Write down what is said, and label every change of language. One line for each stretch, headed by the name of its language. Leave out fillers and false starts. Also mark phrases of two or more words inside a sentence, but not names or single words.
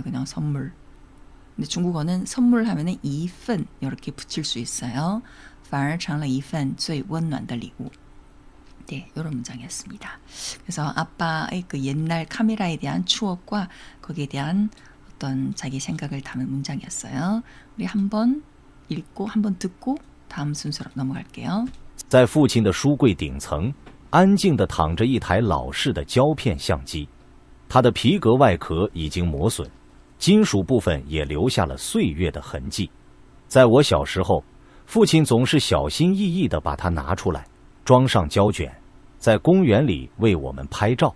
Korean: 그냥 선물. 근데 중국어는 선물하면은 一份 이렇게 붙일 수 있어요.
Chinese: 反而成了一份最温暖的礼物.
Korean: 네, 이런 문장이었습니다. 그래서 아빠의 그 옛날 카메라에 대한 추억과 거기에 대한 어떤 자기 생각을 담은 문장이었어요. 우리 한번 읽고 한번 듣고 다음 순서로 넘어갈게요.
Chinese: 在父亲的书柜顶层，安静地躺着一台老式的胶片相机，它的皮革外壳已经磨损，金属部分也留下了岁月的痕迹。在我小时候，父亲总是小心翼翼地把它拿出来，装上胶卷，在公园里为我们拍照。